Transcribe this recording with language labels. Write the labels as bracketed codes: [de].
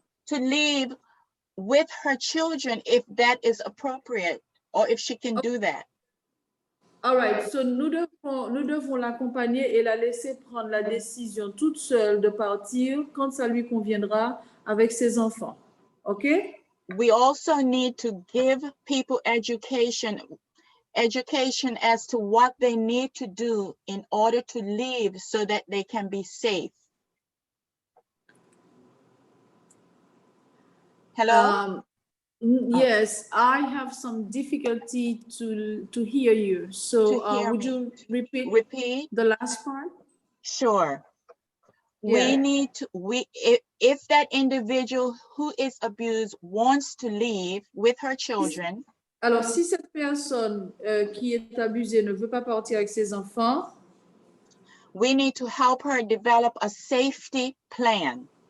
[en] leave with her children if that is appropriate or if she can do that. All right, so [fr] nous devons l'accompagner et la laisser prendre la décision toute seule de partir quand ça lui conviendra avec ses enfants. [en] Okay? We also need to give people education as to what they need to do in order to leave so that they can be safe. Hello? Yes, I have some difficulty to hear you. So To hear would me. you repeat Repeat. the last part? Sure. Yeah. We need to, if that individual who is abused wants to leave with her children, [fr] Alors, si cette personne qui est abusée ne veut pas partir avec ses enfants, [en] we need to help her develop a safety plan.